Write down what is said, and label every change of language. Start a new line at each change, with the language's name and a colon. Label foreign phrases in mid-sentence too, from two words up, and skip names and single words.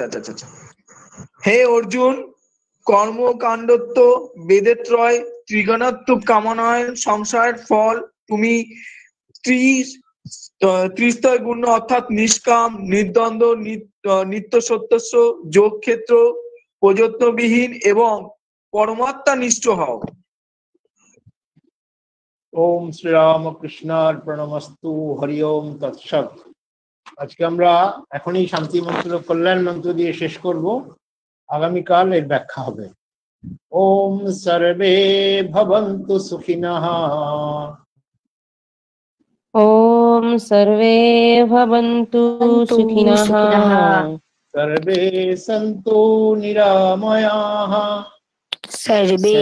Bangla: হে অর্জুন, কর্মকাণ্ডত্ব বেদেত্রয় ত্রিগণাত্মক কামনায় সংসারের ফল তুমি ত্রিস্তয় গুণ অর্থাৎ নিষ্কাম, নির্দ্বন্দ্ব, নিত্য সত্যস্ব, যোগ ক্ষেত্র, প্রযত্নবিহীন এবং পরমাত্মা নিষ্ঠ হও।
Sanskrit: ওম শ্রীরামকৃষ্ণার্পণমস্তু। হরি ওম তৎসৎ।
Bangla: আজকে আমরা এখনই শান্তি মন্ত্র কল্যাণ মন্ত্র দিয়ে শেষ করব, আগামীকাল এর ব্যাখ্যা হবে।
Sanskrit: ওম সর্বে ভবন্তু সুখিনঃ। ওম সর্বে ভবন্তু সুখিনঃ। সর্বে সন্তু নিরাময়াঃ। सर्वे